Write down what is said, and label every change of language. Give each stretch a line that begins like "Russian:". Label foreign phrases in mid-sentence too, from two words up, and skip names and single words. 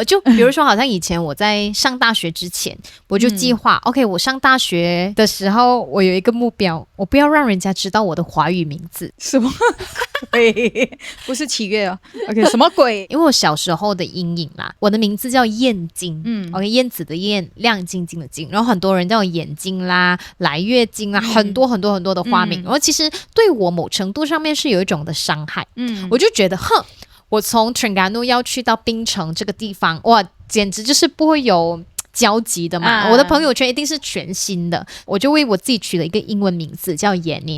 Chinese: 就比如說，好像以前我在上大學之前，我就計劃，OK， 我上大學的時候，我有一個目標，我不要讓人家知道我的華語名字。什麼？不是7月哦。OK， 什麼鬼？因為我小時候的陰影啦，我的名字叫燕京，OK， 燕子的燕，亮晶晶的晶，然後很多人叫我眼睛啦、來月經啦，很多的花名，然後其實對我某程度上面是有一種的傷害。我就覺得，我從 Terengganu 要去到檳城這個地方，哇，簡直就是不會有交集的嘛。我的朋友圈一定是全新的，我就為我自己取了一個英文名字叫 Yanis。